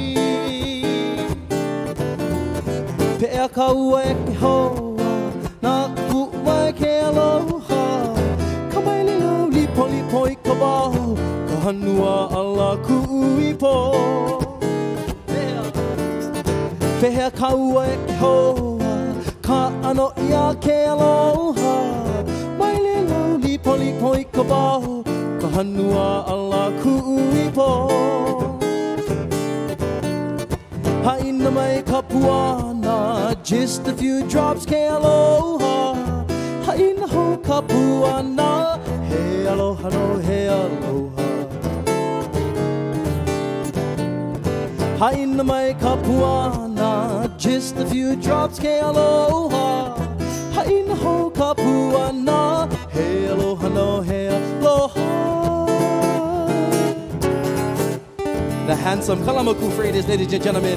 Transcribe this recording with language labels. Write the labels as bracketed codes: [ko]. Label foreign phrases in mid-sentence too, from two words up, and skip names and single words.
[haw] Pea ka ua e ke hoa Nā ku mai ke aloha Ka mai le lau lipo lipo I ka waho Ka hanua ala ku uipo Pehea ka ua e ke hoa Ka ano ia ke aloha Mai le lau lipo lipo I ka waho Ka hanua ala ku uipo Haina mai ka puana [en] Just a few drops [haw] ke aloha Haina ho ka puana He aloha no he aloha Haina mai ka puana [en] Just a few drops [haw] ke aloha Haina ho ka puana He aloha no he aloha [en] The handsome Kalamaku Freitas, ladies and gentlemen.